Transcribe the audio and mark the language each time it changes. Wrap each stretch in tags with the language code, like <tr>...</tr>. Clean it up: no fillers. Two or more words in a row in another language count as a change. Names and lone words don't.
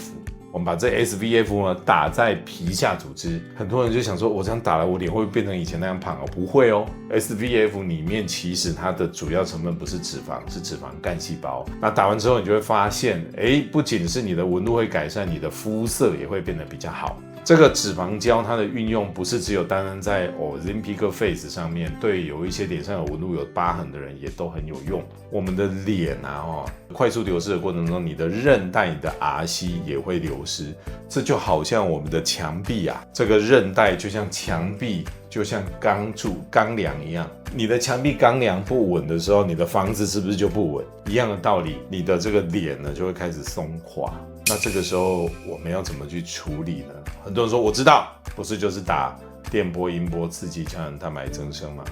<zh>我們把這 SVF 呢打在皮下組織，很多人就想說，我這樣打了，我臉会不會變成以前那樣胖？不會哦。SVF 裡面其實它的主要成分不是脂肪，是脂肪幹細胞。那打完之後，你就會發現，不僅是你的紋路會改善，你的膚色也會變得比較好。這個脂肪膠它的運用不是只有單單在 Ozempic Face 上面，對有一些臉上有紋路有疤痕的人也都很有用。我們的臉快速流失的過程中，你的韌帶、你的 RC 也會流失。這就好像我們的牆壁這個韌帶就像牆壁，就像鋼柱、鋼梁一樣。你的牆壁鋼梁不穩的時候，你的房子是不是就不穩？一樣的道理，你的這個臉呢就會開始鬆垮。那這個時候我們要怎麼去處理呢？很多人說我知道，不是就是打電波、音波刺激膠原蛋白增生嘛。</zh>